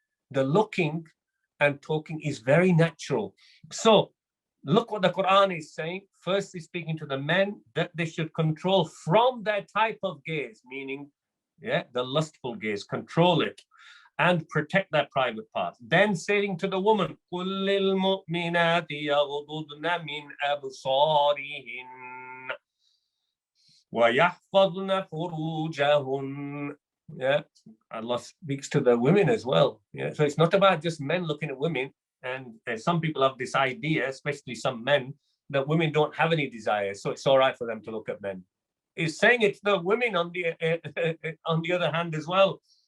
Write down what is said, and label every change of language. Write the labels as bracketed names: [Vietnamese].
[English] The looking and talking is very natural. So look what the Quran is saying. First, he's speaking to the men that they should control from their type of gaze, meaning, yeah, the lustful gaze, control it and protect their private parts. Then saying to the woman, [Arabic] قُلْ لِلْمُؤْمِنَاتِ يَغْضُضْنَ مِنْ أَبْصَارِهِنَّ وَيَحْفَظْنَ فُرُوجَهُنَّ. [English] Yeah, Allah speaks to the women as well. Yeah, so it's not about just men looking at women. And some people have this idea, especially some men, that women don't have any desire, so it's all right for them to look at men. He's saying it's the women on the other hand as well.